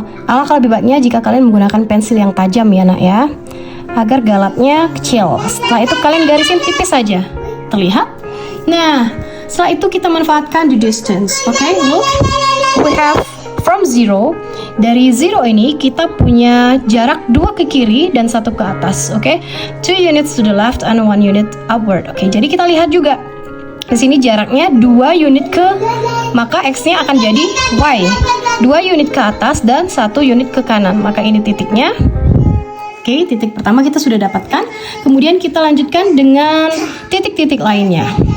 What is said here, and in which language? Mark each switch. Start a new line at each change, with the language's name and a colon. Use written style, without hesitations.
Indonesian: Alangkah lebih baiknya jika kalian menggunakan pensil yang tajam ya nak ya, agar galatnya kecil. Setelah itu kalian garisin tipis saja, terlihat. Nah, setelah itu kita manfaatkan the distance. Oke,
English: look, we have from 0.
Indonesian: Dari 0 ini kita punya jarak 2 ke kiri dan 1 ke atas.
English: Oke, 2 units to the left and 1 unit upward.
Indonesian: Oke, jadi kita lihat juga di sini jaraknya 2 unit ke, maka X-nya akan jadi Y. 2 unit ke atas dan 1 unit ke kanan, maka ini titiknya. Oke, titik pertama kita sudah dapatkan. Kemudian kita lanjutkan dengan titik-titik lainnya.